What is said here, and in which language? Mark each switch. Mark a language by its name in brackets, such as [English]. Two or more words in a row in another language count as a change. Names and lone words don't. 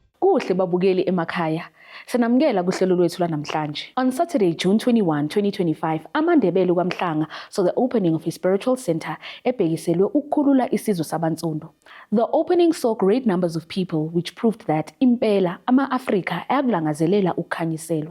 [Zulu] Kuhle babukeli emakhaya. Sanamukela kuhlelo lwethu lanamhlanje. [English] On Saturday, June 21, 2025, amaNdebele kwaMhlanga saw the opening of a spiritual center [Zulu] ebhekiselwe ukukhulula isizwe sabantsundu. [English] The opening saw great numbers of people, which proved that [Zulu] impela ama-Afrika ayakulangazelela ukukhanyiselwa.